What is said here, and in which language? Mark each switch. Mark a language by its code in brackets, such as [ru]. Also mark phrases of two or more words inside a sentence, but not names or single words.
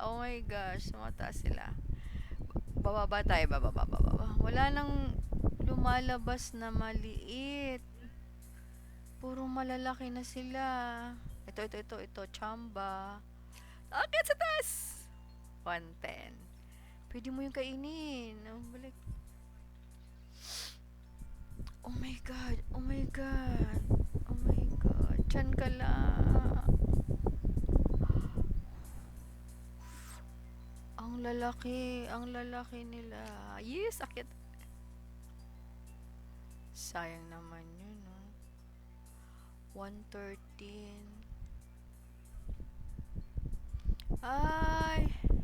[en] Oh my gosh, [tl] tumataas sila. Bababa tayo, bababa, bababa. Wala nang lumalabas na maliit. Puro malalaki na sila. Ito, chamba. Akit sa taas! 110. Pwede mo yung kainin. Oh, balik. [en] Oh my God. Oh my God. Oh my God. [tl] Diyan ka lang. Ang lalaki. Ang lalaki nila. Yes, akit. Sayang naman yun, no? 113. Ay!